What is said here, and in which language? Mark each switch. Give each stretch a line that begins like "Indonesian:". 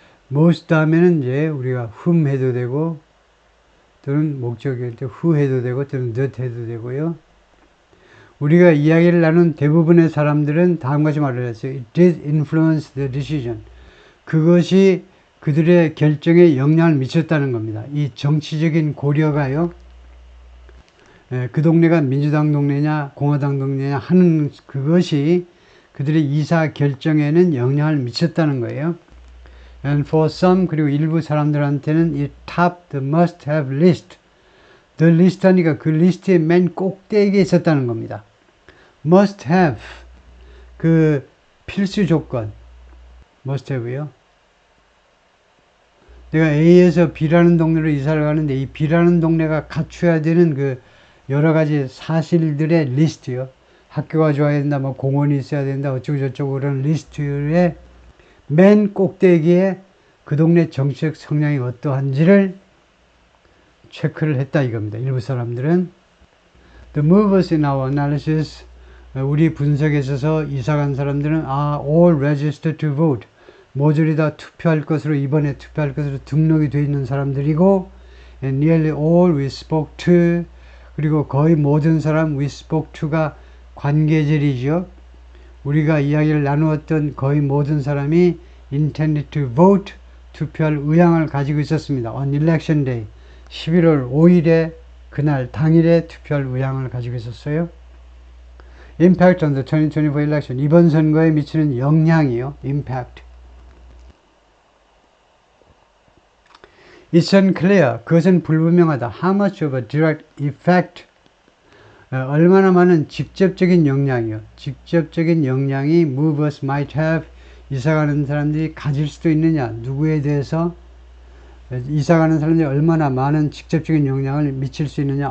Korean: most 다음에는 이제 우리가 whom 해도 되고, 또는 목적일 때 who 해도 되고, 또는 that 해도 되고요. 우리가 이야기를 나눈 대부분의 사람들은 다음과 같이 말을 했어요.
English: It did influence the decision.
Korean: 그것이 그들의 결정에 영향을 미쳤다는 겁니다. 이 정치적인 고려가요. 그 동네가 민주당 동네냐 공화당 동네냐 하는 그것이 그들의 이사 결정에는 영향을 미쳤다는 거예요.
English: And for some,
Korean: 그리고 일부 사람들한테는
English: it topped the must-have list. The list
Korean: 하니까 그 리스트의 맨 꼭대기에 있었다는 겁니다. must-have, 그 필수 조건, must-have요. 내가 A에서 B라는 동네로 이사를 가는데 이 B라는 동네가 갖춰야 되는 그 여러 가지 사실들의 리스트요. 학교가 좋아야 된다, 뭐 공원이 있어야 된다, 어쩌고 저쩌고 그런 리스트의 맨 꼭대기에 그 동네 정치적 성향이 어떠한지를 체크를 했다 이겁니다. 일부 사람들은.
English: The movers in our analysis,
Korean: 우리 분석에 있어서 이사간 사람들은
English: are all registered to vote.
Korean: 모조리 다 투표할 것으로, 이번에 투표할 것으로 등록이 되어 있는 사람들이고,
English: and nearly all we spoke to,
Korean: 그리고 거의 모든 사람
English: we spoke to
Korean: 가 관계절이죠. 우리가 이야기를 나누었던 거의 모든 사람이
English: intended to vote,
Korean: 투표할 의향을 가지고 있었습니다.
English: on election day,
Korean: 11월 5일에 그날 당일에 투표할 의향을 가지고 있었어요.
English: impact on the 2024 election,
Korean: 이번 선거에 미치는 영향이요.
English: impact. It's unclear.
Korean: 그것은 불분명하다.
English: How much of a direct effect,
Korean: 얼마나 많은 직접적인 영향이요. 직접적인 영향이
English: movers might have,
Korean: 이사가는 사람들이 가질 수도 있느냐. 누구에 대해서 이사가는 사람들이 얼마나 많은 직접적인 영향을 미칠 수 있느냐.